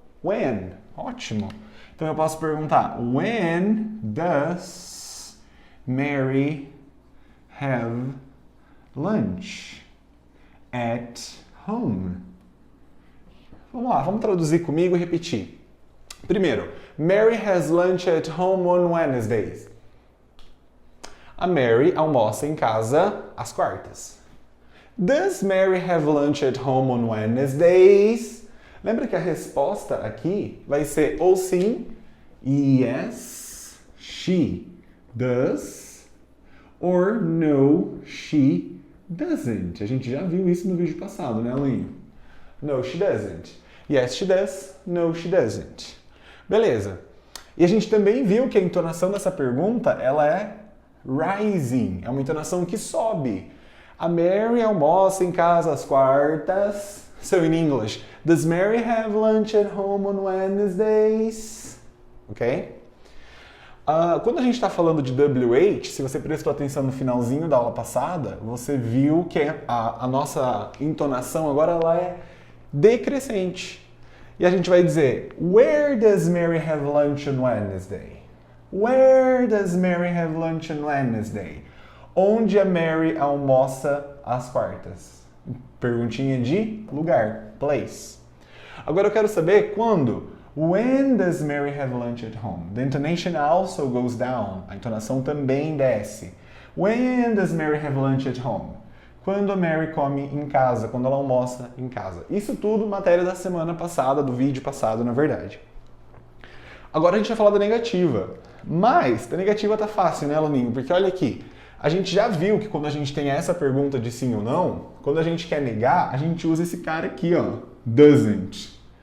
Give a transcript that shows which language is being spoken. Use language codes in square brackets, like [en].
[en] When. [pt] Ótimo. Então eu posso perguntar, [en] when does Mary have lunch at home? [pt] Vamos lá, vamos traduzir comigo e repetir. [en] Primeiro, Mary has lunch at home on Wednesdays. [pt] A Mary almoça em casa às quartas. [en] Does Mary have lunch at home on Wednesdays? [pt] Lembra que a resposta aqui vai ser ou sim, [en] yes, she does, or no, she doesn't. [pt] A gente já viu isso no vídeo passado, né, aluninho? [en] No, she doesn't. Yes, she does. No, she doesn't. Beleza. [pt] E a gente também viu que a entonação dessa pergunta, ela é rising, é uma entonação que sobe. A Mary almoça em casa às quartas. [en] So in English, does Mary have lunch at home on Wednesdays? Ok? [pt] Quando a gente está falando de WH, se você prestou atenção no finalzinho da aula passada, você viu que a nossa entonação agora ela é decrescente. E a gente vai dizer, [en] where does Mary have lunch on Wednesday? Where does Mary have lunch on Wednesday? [pt] Onde a Mary almoça às quartas? Perguntinha de lugar, place. Agora eu quero saber quando. [en] When does Mary have lunch at home? The intonation also goes down. [pt] A entonação também desce. [en] When does Mary have lunch at home? [pt] Quando a Mary come em casa, quando ela almoça em casa. Isso tudo matéria da semana passada, do vídeo passado, na verdade. Agora a gente vai falar da negativa. Mas, da negativa tá fácil, né, aluninho? Porque olha aqui, a gente já viu que quando a gente tem essa pergunta de sim ou não, quando a gente quer negar, a gente usa esse cara aqui, ó, doesn't.